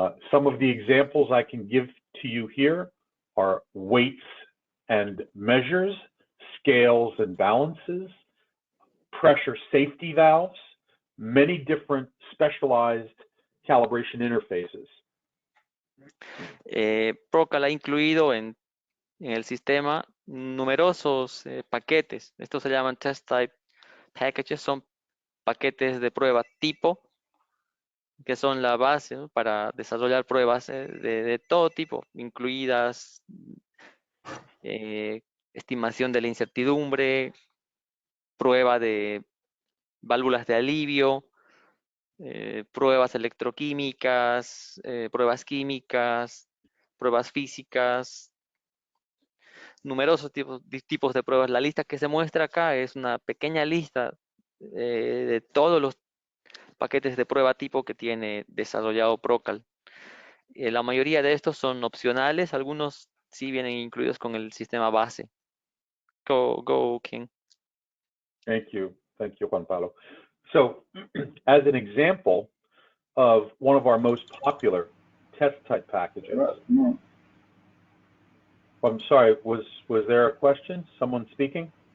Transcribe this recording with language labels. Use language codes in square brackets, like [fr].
[en] Some of the examples I can give to you here are weights and measures, scales and balances, pressure safety valves, many different specialized calibration interfaces. [es] ProCal ha incluido en el sistema numerosos paquetes. Estos se llaman test type packages, son paquetes de prueba tipo, que son la base, ¿no?, para desarrollar pruebas de todo tipo, incluidas estimación de la incertidumbre, prueba de válvulas de alivio, pruebas electroquímicas, pruebas químicas, pruebas físicas, numerosos tipos de pruebas. La lista que se muestra acá es una pequeña lista de todos los paquetes de prueba tipo que tiene desarrollado ProCal. La mayoría de estos son opcionales, algunos sí vienen incluidos con el sistema base. [en] Go, King. Thank you, Juan Pablo. So, as an example of one of our most popular test type packages. I'm sorry, was there a question? Someone speaking?